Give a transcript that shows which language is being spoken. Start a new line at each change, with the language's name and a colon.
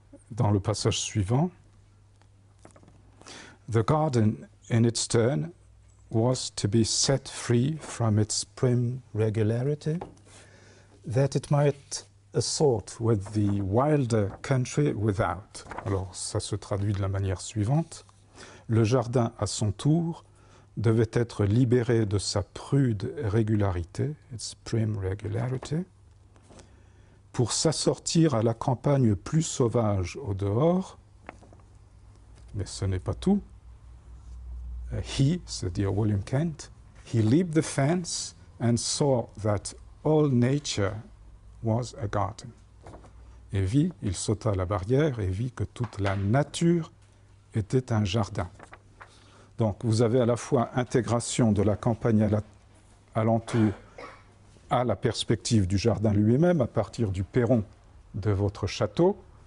French: Dans le passage suivant,
English: The garden, in its turn, was to be set free from its prim regularity, that it might assort with the wilder country without.
French: Alors, ça se traduit de la manière suivante. Le jardin, à son tour, devait être libéré de sa prude régularité,
English: its prim regularity,
French: pour s'assortir à la campagne plus sauvage au dehors. Mais ce n'est pas tout.
English: He,
French: c'est-à-dire
English: William Kent, he leaped the fence and saw that all nature was a garden.
French: Et il sauta la barrière et vit que toute la nature était un jardin. Donc vous avez à la fois intégration de la campagne alentour à la perspective du jardin lui-même, à partir du perron de votre château.